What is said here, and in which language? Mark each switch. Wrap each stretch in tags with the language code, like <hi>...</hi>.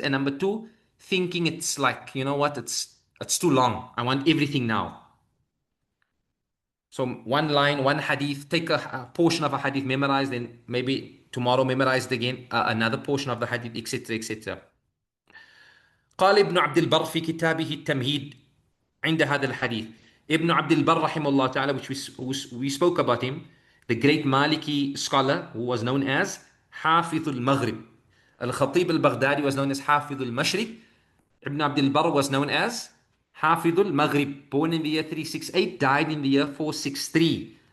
<en>And number two, thinking it's like, you know what, it's too long. I want everything now. So one line, one hadith, take a portion of a hadith, memorize, then maybe tomorrow memorize it again, another portion of the hadith, etc. etc.</en> <ar>قال ابن عبد البر في كتابه التمهيد عند هذا الحديث.</ar> <en>Ibn Abdul Barr rahimahullah ta'ala, which we spoke about him, the great Maliki scholar who was known as Hafidh al-Maghrib. Al-Khatib al-Baghdadi was known as Hafidh al-Mashriq. Ibn Abdul Barr was known as Hafidh al-Maghrib, born in the year 368, died in the year 463.</en>